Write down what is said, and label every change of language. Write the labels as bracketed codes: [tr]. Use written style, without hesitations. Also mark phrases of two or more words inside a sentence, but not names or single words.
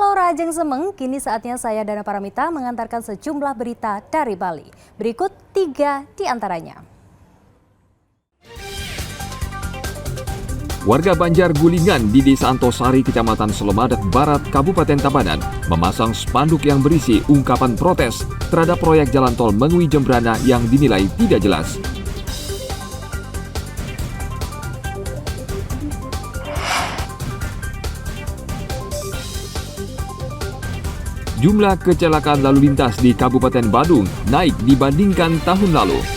[ban] Ajeng Semeng, [id] kini saatnya saya Dana Paramita mengantarkan sejumlah berita dari Bali. Berikut 3 di antaranya. Warga Banjar Gulingan di Desa Antosari, Kecamatan Selemadak Barat, Kabupaten Tabanan, memasang spanduk yang berisi ungkapan protes terhadap proyek jalan tol Mengwi Jembrana yang dinilai tidak jelas. Jumlah kecelakaan lalu lintas di Kabupaten Badung naik dibandingkan tahun lalu.